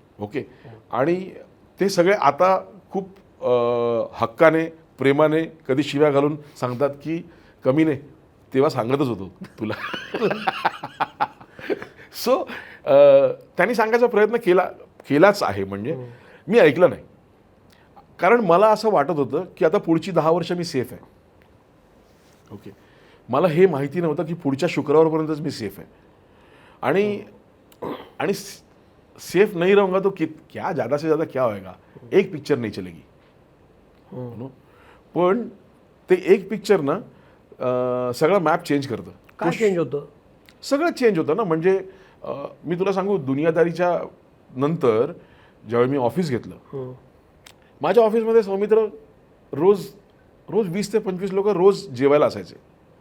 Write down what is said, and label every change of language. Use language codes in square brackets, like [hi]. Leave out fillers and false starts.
[mr] Okay, आणि ते सगळे आता खूप हक्काने प्रेमाने कधी शिव्या घालून सांगतात की कमी नाही, तेव्हा सांगतच होतो तुला. सो त्यांनी सांगायचा प्रयत्न केलाच आहे. म्हणजे मी ऐकलं नाही, कारण मला असं वाटत होतं की आता पुढची 10 वर्ष मी सेफ आहे. ओके, मला हे माहिती नव्हतं की पुढच्या शुक्रवारपर्यंतच मी सेफ आहे. [hi] आणि सेफ नहीं रहूंगा तो क्या ज़्यादा से ज़्यादा क्या होएगा, एक पिक्चर नहीं चलेगी. [mr] पण ते एक पिक्चर ना सगळं मॅप चेंज करतं. काय चेंज होतं? सगळं चेंज होतं ना. म्हणजे मी तुला सांगू, दुनियादारीच्या नंतर जेव्हा मी ऑफिस घेतलं, माझ्या ऑफिसमध्ये सौमित्र रोज 20 ते 25 लोक रोज जेवायला असायचे.